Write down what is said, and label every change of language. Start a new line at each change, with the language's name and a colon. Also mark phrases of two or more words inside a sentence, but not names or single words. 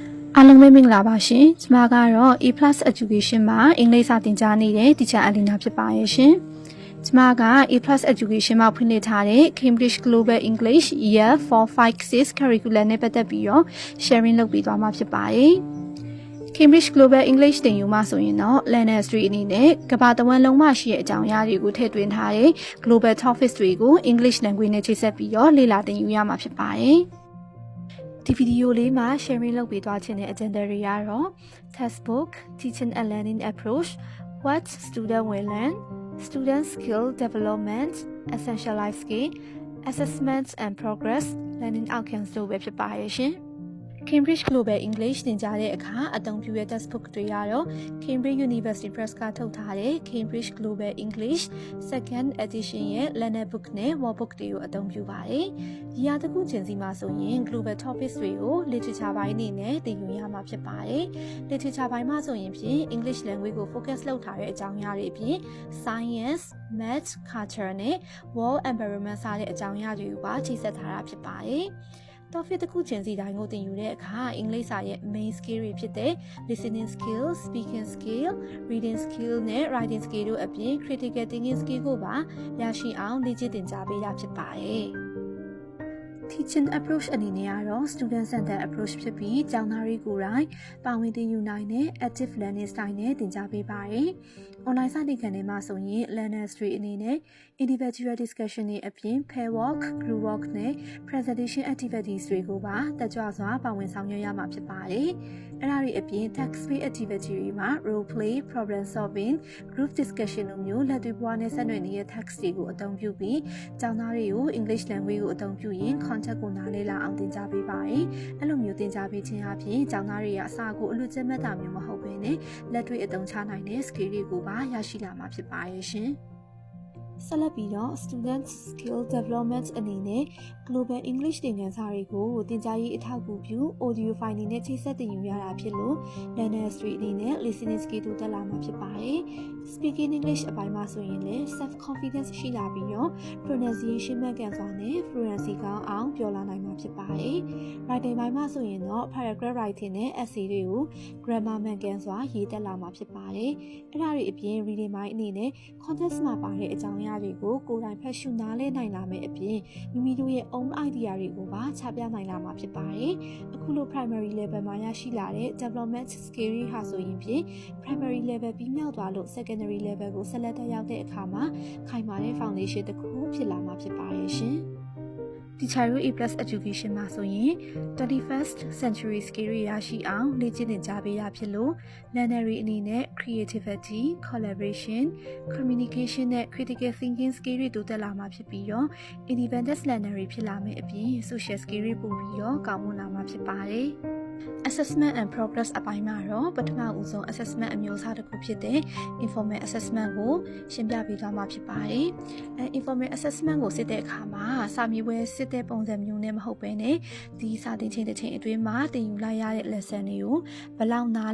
Burmese: အားလုံးပဲမင်္ဂလာပါရှင်။ကျွန်မကတော့ A+ Education မှာအင်္ဂလိပ်စာသင်ကြားနေတဲ့ Teacher Alina ဖြစ်ပါရဲ့ရှင်။ကျွန်မက A+ Education မှာဖွင့်လှစ်ထားတဲ့ Cambridge Global English Year 4-5-6 Curriculum နဲ့ပတ်သက်ပြီးတော့ sharing လုပ်ပေးသွားမှာဖြစ်ပါတယ်။ Cambridge Global English သင်ယူမှာဆိုရင်တော့
English: Learner Street
Burmese: အနေနဲ့ကမ္ဘာတစ်ဝန်းလုံးမှာရှိတဲ့အကြောင်းအရာတွေကိုထည့်သွင်းထားတဲ့
English: Global Topics
Burmese: တွေကို
English: English Language
Burmese: နဲ့ချိတ်ဆက်ပြီးတော့လေ့လာသင်ယူရမှာဖြစ်ပါတယ်။ဒီဗီဒီယိုလေးမှာ sharing လုပ်ပေးသွားခြင်းတဲ့ agenda တွေ ကတော့
English: textbook, teaching and learning approach, what student will learn, student skill development, essential life skill, assessment and progress, learning outcomes
Burmese: တို့ပဲဖြစ်ပါရဲ့ရှင်။ Cambridge Global English သင်ကြား တဲ့အခါအသုံးပြုတဲ့ textbook တွေကတော့ Cambridge University Press ကထုတ်ထားတဲ့ Cambridge Global English Second Edition ရဲ့ Learner Book နဲ့ Workbook တွေကိုအသုံးပြုပါတယ်။ဒီဟာတစ်ခုချင်းစီမှာဆိုရင်
English: Global Topics
Burmese: တွေကို Literature ပိုင်းအနေနဲ့သင်ယူရမှာဖြစ်ပါတယ်။ Literature ပိုင်းမှာဆိုရင်ဖြင့်
English: English language
Burmese: ကို focus လုပ်ထားတဲ့အကြောင်းအရာတွေအပြင်
English: Science, Math, Culture
Burmese: နဲ့
English: World Environment
Burmese: စတဲ့အကြောင်းအရာတွေကိုပါချိတ်ဆက်ထားတာဖြစ်ပါတယ်။ topic တစ်ခုချင်းစီတိုင်းကိုသင်ယူတဲ့အခါအင်္ဂလိပ်စာ ရဲ့
English: main skill
Burmese: တွေဖြစ်တဲ့
English: listening skill, speaking skill, reading skill
Burmese: နဲ့
English: writing skill
Burmese: တို့အပြင်
English: critical thinking skill
Burmese: ကိုပါရရှိအောင်လေ့ကျင့်သင်ကြားပေးတာဖြစ်ပါတယ်။
English: Teaching approach
Burmese: အနေနဲ့ကတော့
English: student centered approach
Burmese: ဖြစ်ပြီး ကျောင်းသားတွေကိုယ်တိုင်ပါဝင်သင်ယူနိုင်တဲ့
English: active learning style
Burmese: နဲ့သင်ကြားပေးပါတယ်။ online စတင်ခန်းထဲမှာဆိုရင်
English: learner street
Burmese: အနေနဲ့
English: individual discussion
Burmese: တွေအပြင်
English: pair work, group work
Burmese: နဲ့
English: presentation activities
Burmese: တွေကိုပါတက်ကြွစွာပါဝင်ဆောင်ရွက်ရမှာဖြစ်ပါတယ်။အဲ့ဒါတွေအပြင်
English: text based activity
Burmese: တွေမှာ
English: role play, problem solving, group discussion
Burmese: တို့မျိုးလက်တွေ့ဘဝနဲ့ဆက်နွယ်နေတဲ့ text တွေကိုအသုံးပြုပြီးကျောင်းသားတွေကို
English: English language
Burmese: ကိုအသုံးပြုရင် concept ကိုနားလည်လာအောင်သင်ကြားပေးပါတယ်။အဲ့လိုမျိုးသင်ကြားပေးခြင်းအပြင်ကျောင်းသားတွေကအစာကိုအလွတ်ကျက်မှတ်တာမျိုးမဟုတ်ဘဲနဲ့လက်တွေ့အသုံးချနိုင်တဲ့ skill တွေကိုပါရရှိလာမှာ ဖြစ်ပါရဲ့ရှင်။ဆက်လက်ပြီးတော့
English: student skill development
Burmese: အနေနဲ့
English: global english
Burmese: သင်ခန်းစာတွေကိုသင်ကြားရေးအထောက်အကူပြု
English: audio file
Burmese: တွေနဲ့ချိတ်ဆက်သင်ယူ ရတာဖြစ်လို့
English: learner street
Burmese: အနေနဲ့
English: listening skill
Burmese: တို့တက်လာမှာဖြစ်ပါတယ်။
English: speaking english
Burmese: အပိုင်းမှာဆိုရင်လည်း
English: self confidence
Burmese: ရှိလာပြီးတော့ pronunciation မှန်ကန်စွာနဲ့ fluency ကောင်းအောင်ပြောလာနိုင်မှာဖြစ်ပါတယ်။ writing ပိုင်းမှာဆိုရင်တော့
English: paragraph writing
Burmese: နဲ့ essay တွေကို grammar မှန်ကန်စွာရေးတက်လာမှာဖြစ်ပါတယ်။အဲ့ဒါတွေအပြင် reading ပိုင်းအနေနဲ့ context မှာပါတဲ့အကြောင်းအရာတွေကိုကိုယ်တိုင်ဖတ်ရှုနားလည်နိုင်လာမယ့်အပြင်မိမိတို့ရဲ့
English: own idea
Burmese: တွေကိုပါချ ပြနိုင်လာမှာဖြစ်ပါတယ်။အခုလို
English: primary level
Burmese: မှာရရှိလာတဲ့
English: development skill
Burmese: တွေဟာဆိုရင်ဖြင့်
English: primary level
Burmese: ပြီးမြောက်သွားလို့
English: secondary level
Burmese: ကိုဆက်လက်တက်ရောက်တဲ့အခါမှာခိုင်မာတဲ့ foundation တစ်ခုဖြစ်လာမှာဖြစ်ပါရဲ့ရှင်။ Teacher A+ Education မှာဆိုရင်
English: 21st century skill
Burmese: တွေရရှိအောင်လေ့ကျင့်သင်ကြားပေးတာဖြစ်လို့ learner တွေအနေနဲ့
English: creativity, collaboration, communication
Burmese: နဲ့
English: critical thinking skill
Burmese: တွေတိုးတက်လာမှာဖြစ်ပြီးတော့
English: independent learner
Burmese: တွေဖြစ်လာမယ့်အပြင်
English: social skill
Burmese: တွေ ပို့ပြီးတော့ကောင်းမွန်လာမှာဖြစ်ပါတယ်။
English: assessment and progress
Burmese: အပိုင်းမှာတော့ပထမဦးဆုံး assessment အမျိုးအစားတစ်ခုဖြစ်တဲ့
English: informal assessment
Burmese: ကိုရှင်းပြပေးသွားမှာဖြစ်ပါတယ်။
English: informal assessment
Burmese: ကိုစစ်တဲ့အခါမှာစာမေးပွဲစစ်တဲ့ပုံစံမျိုးနဲ့မဟုတ်ဘဲနဲ့ဒီစာသင်ချိန်တစ်ချိန်အတွင်းမှာသင်ယူလိုက်ရတဲ့ lesson တွေကိုဘယ်လောက်နားလ